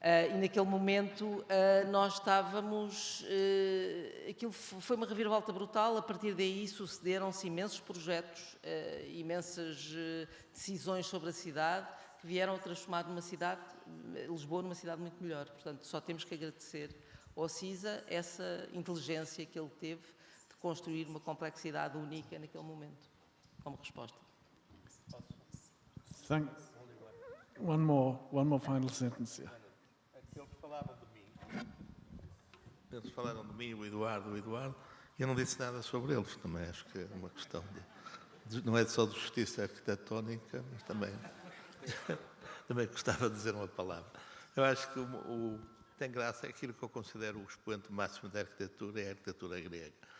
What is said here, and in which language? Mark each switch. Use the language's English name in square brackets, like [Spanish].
[Portuguese] E naquele momento nós estávamos... aquilo foi uma reviravolta brutal, a partir daí sucederam-se imensos projetos, imensas decisões sobre a cidade, que vieram a transformar Lisboa numa cidade muito melhor. Portanto, só temos que agradecer ao CISA essa inteligência que ele teve de construir uma complexidade única naquele momento, como resposta. [English] One more final sentence here. [Portuguese] Eles falaram de mim, o Eduardo, e eu não disse nada sobre eles, também acho que é uma questão não é só de justiça arquitetónica, mas também gostava de dizer uma palavra. Eu acho que tem graça, é aquilo que eu considero o expoente máximo da arquitetura, é a arquitetura grega.